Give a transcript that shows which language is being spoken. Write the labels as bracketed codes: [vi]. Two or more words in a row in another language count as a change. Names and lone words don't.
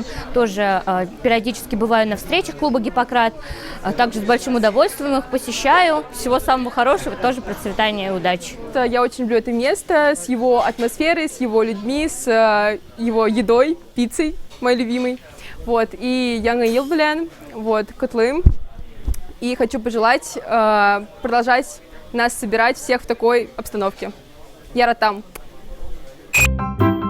[ru] Тоже периодически бываю на встречах клуба «Гиппократ». Также с большим удовольствием их посещаю. Всего самого хорошего, тоже процветания и удачи. Я очень люблю это место с его атмосферой, с его людьми, с его едой, пиццей, моей любимой. [tt] Вот. И Яңа ел белән, вот, котлым. [ru] И хочу пожелать продолжать нас собирать всех в такой обстановке. [tt] Яратам!